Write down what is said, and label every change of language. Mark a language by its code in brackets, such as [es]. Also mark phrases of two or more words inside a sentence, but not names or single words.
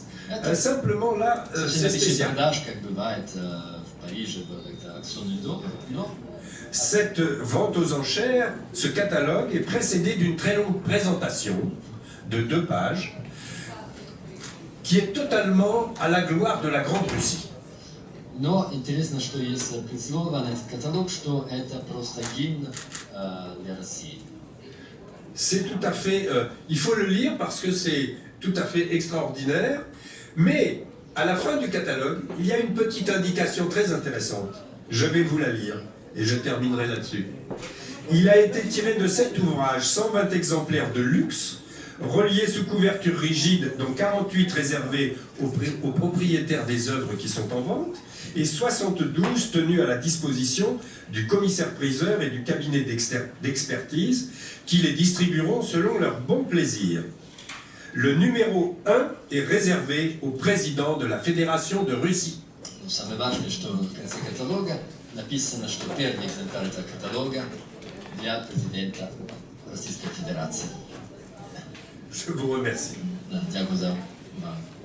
[fr] Simplement, là, c'est spécial. Cette vente aux enchères, ce catalogue est précédé d'une très longue présentation de 2 pages qui est totalement à la gloire de la Grande Russie. [ru] Но интересно, что есть предслова на этот каталог, что это просто гимн для России. [fr] C'est tout à fait... il faut le lire parce que c'est tout à fait extraordinaire, mais à la fin du catalogue, il y a une petite indication très intéressante. Je vais vous la lire et je terminerai là-dessus. Il a été tiré de cet ouvrage 120 exemplaires de luxe, reliés sous couverture rigide, dont 48 réservés aux propriétaires des œuvres qui sont en vente, et 72 tenus à la disposition du commissaire-priseur et du cabinet d'expertise qui les distribueront selon leur bon plaisir. Le numéro 1 est réservé au président de la Fédération de Russie. [ru] Самое важное, что в конце каталога написано, что первый экземпляр этого каталога для президента Российской Федерации. [fr] Je vous remercie. [uk] Дякую за увагу.